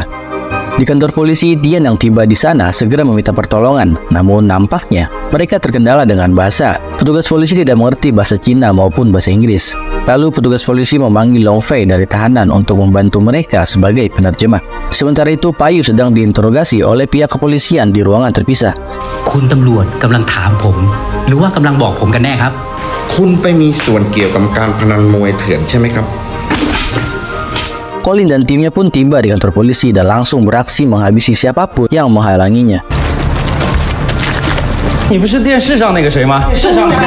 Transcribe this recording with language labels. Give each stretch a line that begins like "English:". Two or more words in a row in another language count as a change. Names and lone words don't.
Indonesian: Di kantor polisi, Tian yang tiba di sana segera meminta pertolongan, namun nampaknya mereka terkendala dengan bahasa. Petugas polisi tidak mengerti bahasa Cina maupun bahasa Inggris. Lalu petugas polisi memanggil Long Fei dari tahanan untuk membantu mereka sebagai penerjemah. Sementara itu, Payu sedang diinterogasi oleh pihak kepolisian di ruangan terpisah.
Thai: คุณตำรวจกำลังถามผมหรือว่ากำลังบอกผมกันแน่ครับ คุณไปมีส่วนเกี่ยวกับการพนันมวยเถื่อนใช่ไหมครับ
Indonesian: Colin dan timnya pun tiba di kantor polisi dan langsung beraksi menghabisi siapapun yang menghalanginya.
Chinese: 你不是电视上那个谁吗？是上那个。